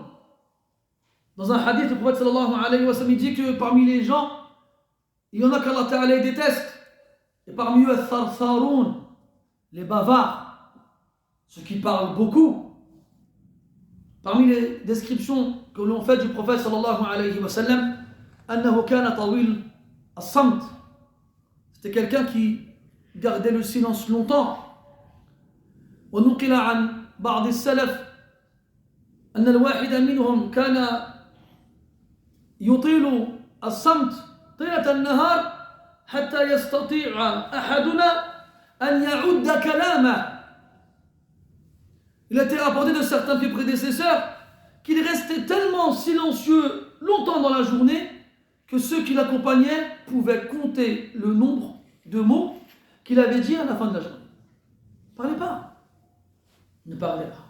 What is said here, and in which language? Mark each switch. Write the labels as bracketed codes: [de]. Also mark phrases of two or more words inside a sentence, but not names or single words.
[fr] Dans un hadith, le prophète [ar] صلى الله عليه وسلم [fr] dit que parmi les gens, il y en a qu'Allah Ta'ala déteste. Et parmi eux, Al-Thartharoun, les bavards, ceux qui parlent beaucoup. Parmi les descriptions que l'on fait du prophète [ar] صلى الله عليه وسلم, أنه كان طويل الصمت. [fr] C'était quelqu'un qui gardait le silence longtemps. [ar] ونقل عن بعض السلف أن الواحد منهم كان يطيل الصمت طيلة النهار حتى يستطيع أحدنا أن يعد كلامه. [fr] Il a été rapporté de certains de ses prédécesseurs qu'il restait tellement silencieux longtemps dans la journée que ceux qui l'accompagnaient pouvaient compter le nombre de mots qu'il avait dit à la fin de la journée. Ne parlez pas. Ne parlez pas.